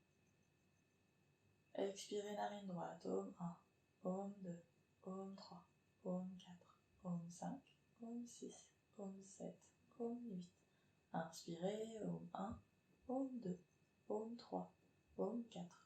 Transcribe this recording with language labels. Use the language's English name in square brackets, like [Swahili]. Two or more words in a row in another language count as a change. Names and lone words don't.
[French] Expirez, narine droite, Om 1, Om 2, Om 3, Om 4, Om 5, Om 6, Om 7, Om 8. Inspirez, Om 1, Om 2, Om 3, Om 4.